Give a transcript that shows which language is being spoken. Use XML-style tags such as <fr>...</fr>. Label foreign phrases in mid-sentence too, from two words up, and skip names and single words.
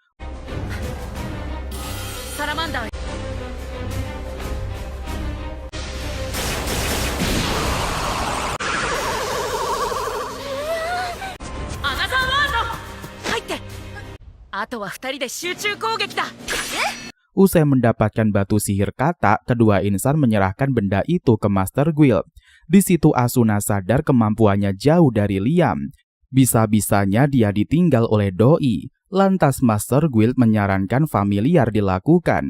<en>Salamander. Another World.</en> <ja>Haitte. あと は 2人 で 集中攻撃 だ.</ja> <id>Usai mendapatkan batu sihir kata, kedua insan menyerahkan benda itu ke Master Guild. Di situ Asuna sadar kemampuannya jauh dari Liam. Bisa-bisanya dia ditinggal oleh Doi. Lantas Master Guild menyarankan familiar dilakukan.</id>